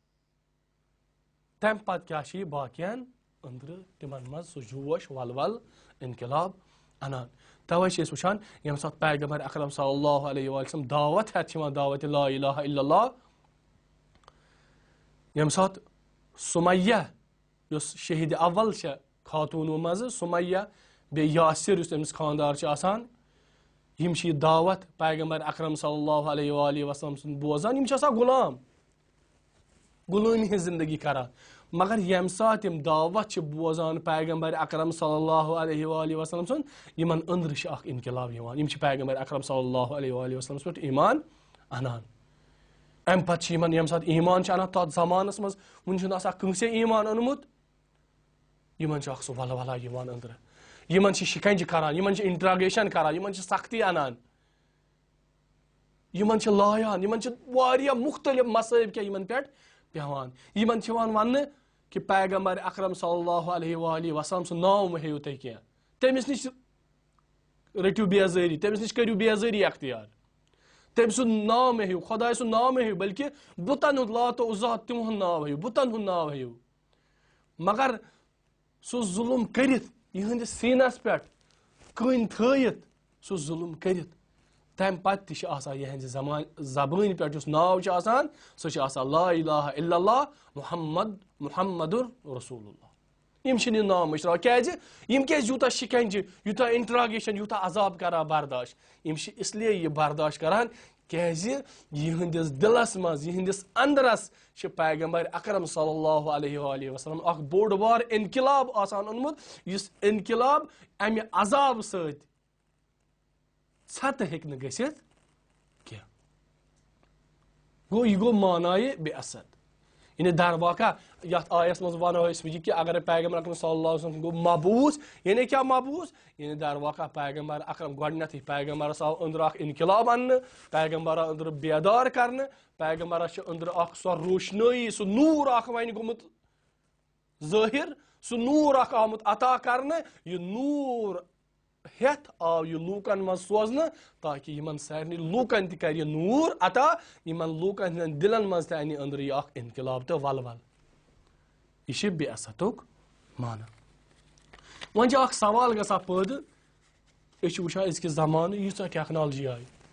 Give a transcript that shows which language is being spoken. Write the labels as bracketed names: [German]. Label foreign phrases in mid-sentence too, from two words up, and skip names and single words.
[Kashmiri] تمہِ پتہٕ کیٛاہ چھِ یہِ باقین أنٛدرٕ تِمن منٛز سُہ جوش ولول انقلاب انان توے چھِ أسۍ وٕچھان ییٚمہِ ساتہٕ پیغمبر اکرم [Arabic] صلی اللہ علیہ وسلم [Kashmiri] دعوت ہٮ۪تھ چھِ یِوان دعوتِ [Arabic] لا الہ الا اللہ [Kashmiri] ییٚمہِ ساتہٕ سُمیہ یۄس شہیٖدِ اول چھےٚ خاتوٗنو منٛزٕ سُمیہ بیٚیہِ یاسر یُس أمِس خانٛدار چھُ آسان یِم چھِ یہِ دعوت پیغمبر اکرم [Arabic] صلی اللہ علیہ وآلہ [Kashmiri] وسلم سُنٛد بوزان یِم چھِ آسان غلام غلٲمی ہٕنٛز زندگی کران مگر ییٚمہِ ساتہٕ یِم دعوت چھِ بوزان پیغمبر اکرم [Arabic] صلی اللہ علیہ وآلہ وسلم [Kashmiri] سُنٛد یِمن أنٛدرٕ چھِ اکھ انقلاب یِوان یِم چھِ پیغمبر اکرم [Arabic] صلی اللہ علیہ وآلہ [Kashmiri] وسلمس پٮ۪ٹھ ایٖمان انان امہِ پتہٕ چھِ یِمن ییٚمہِ ساتہٕ ایٖمان چھِ انان تتھ زمانس منٛز وُنہِ چھُنہٕ آسان کٲنٛسے ایٖمان اوٚنمُت یِمن چھُ اکھ سُہ ولولا یِوان أنٛدرٕ یِمن چھِ شِکنجہِ کران یِمن چھِ انٹراگیشن کران یِمن چھِ سختی انان یِمن چھِ لایان یِمن چھِ واریاہ مختلف مصٲیب کینٛہہ یِمن پٮ۪ٹھ پیٚوان یِمن چھِ یِوان وننہٕ کہِ پیغمبر اکرم [Arabic] صلی اللہ علیہ وآلہ وسلم [Kashmiri] سُنٛد ناو مہ ہیٚیِو تُہۍ کینٛہہ تٔمِس نِش رٔٹِو بیزٲری تٔمِس نِش کٔرِو بیزٲری اختیار تٔمۍ سُنٛد ناو مہ ہیٚیِو خۄداے سُنٛد ناو مہ ہیٚیِو بلکہِ بُتن ہُنٛد لات و عزا تِہُنٛد ناو ہیٚیِو بُتن ہُنٛد ناو ہیٚیِو مگر سُہ ظُلم کٔرِتھ یِہنٛدِس سیٖنس پٮ۪ٹھ کٔنۍ تھٲیِتھ سُہ ظُلم کٔرِتھ تمہِ پتہٕ تہِ چھِ آسان یِہنٛزِ زبٲنۍ پٮ۪ٹھ یُس ناو چھُ آسان سُہ چھُ آسان [Arabic] لا الہ الا اللہ محمدُر رسول اللہ [Kashmiri] یِم چھِنہٕ یہِ ناو مٔشراوان کیٛازِ یِم کیٛازِ یوٗتاہ شِکنجہِ یوٗتاہ انٹراگیشن یوٗتاہ عذاب کران برداشت یِم چھِ [Urdu] اس لیے [Kashmiri] یہِ برداشت کران کیازِ یِہنٛدِس دِلس منٛز یِہنٛدِس اندرس چھِ پیغمبر اکرم [Arabic] صلی اللہ علیہ وآلہ وسلم [Kashmiri] اکھ بوٚڑ بار انقلاب آسان اوٚنمُت یُس انقلاب امہِ عذاب سۭتۍ ژھتہٕ ہیٚکہِ نہٕ گٔژھِتھ کینٛہہ گوٚو یہِ گوٚو معنایہِ بے اثد یعنی در واقع یتھ آیس منٛز ونو أسۍ یہِ کہِ اگر پیغمبر اکرم [Arabic] صلی اللہ علیہ وسلم [Kashmiri] گوٚو مبعوث یعنی کیٛاہ مبعوث یعنی در واقع پیغمبر اکرم گۄڈنیتھٕے پیغمبرس آو أنٛدرٕ اکھ انقلاب اننہٕ پیغمبر آو أنٛدرٕ بیدار کرنہٕ پیغمبرس چھِ أنٛدرٕ اکھ سۄ روشنٲیی سُہ نوٗر اکھ وۄنۍ گوٚمُت ظٲہر سُہ نوٗر اکھ آمُت عطا کرنہٕ یہِ نوٗر ہیٚتھ آو یہِ لوٗکن منٛز سوزنہٕ تاکہِ یِمن سارنٕے لوٗکن تہِ کرِ یہِ نوٗر عطا یِمن لوٗکن ہٕنٛدٮ۪ن دِلن منٛز تہِ انہِ أنٛدرٕ یہِ اکھ انقلاب تہٕ ولوَل یہِ چھِ بے اثتُک معنی وۄنۍ چھُ اکھ سوال گژھان پٲدٕ أسۍ چھِ وٕچھان أزکہِ زمانہٕ ییٖژاہ ٹیکنالجی آیہِ